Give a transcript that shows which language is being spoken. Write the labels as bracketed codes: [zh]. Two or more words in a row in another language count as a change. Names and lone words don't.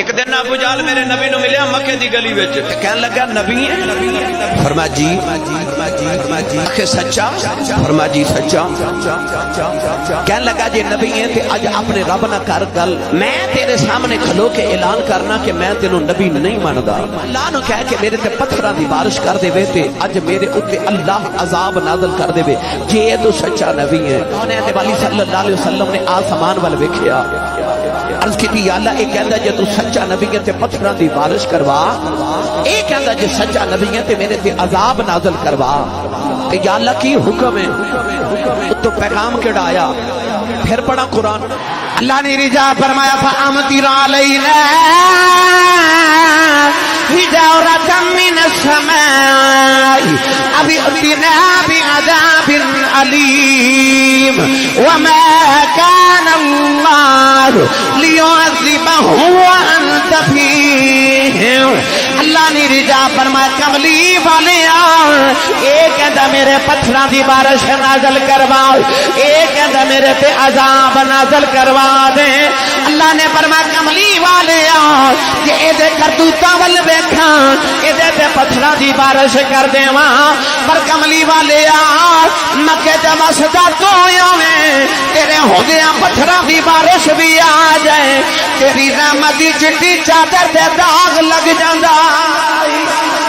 [pa] ایک دن ابو جہل میرے نبی نو ملیا مکے دی گلی وچ کہن لگا نبی ہے فرمایا جی کہ سچا فرمایا جی سچا کہن لگا جی نبی ہے تے اج اپنے رب نہ کر گل میں تیرے سامنے کھلو کے اعلان کرنا کہ میں تینوں نبی نہیں ماندا اللہ نو کہہ کے میرے تے پتھراں دی بارش کر دے وے تے اج میرے اوتے اللہ عذاب نازل کر دے وے جے تو سچا نبی ہے کونین والی [ar] صلی اللہ علیہ وسلم [pa] نے آسمان ول ویکھیا عرض کی یا اللہ اے کہندا جے تو سچا نبی ہے تے پتھراں دی بارش کروا اے کہندا جے سچا نبی ہے تے میرے تے عذاب نازل کروا کہ یا اللہ کی حکم ہے تو پیغام کیڑا آیا پھر پڑھا قرآن اللہ نے رجا فرمایا [ar] فَأَمْطِرْ عَلَيْنَا حِجَارَةً مِّنَ السَّمَاءِ أَوِ ائْتِنَا بِعَذَابٍ أَلِيمٍ وَمَا كَانَ اللَّهُ لِيُعَذِّبَهُمْ وَأَنْتَ فِيهِمْ [pa] اللہ نے رجا فرمایا کملی والے ایک کہندا میرے پتھراں دی بارش نازل کروا ایک کہندا میرے تے عذاب نازل کروا دے اللہ نے فرمایا کملی والے کہ اے دے کرتوتاں ول ویکھاں اے دے تے پتھراں دی بارش کر دیواں پر کملی والے مکے تے مسجد تو آویں تیرے ہوندیاں پتھراں دی بارش بھی آ جائے تیری رحمت دی چٹی چادر تے داغ لگ جاندا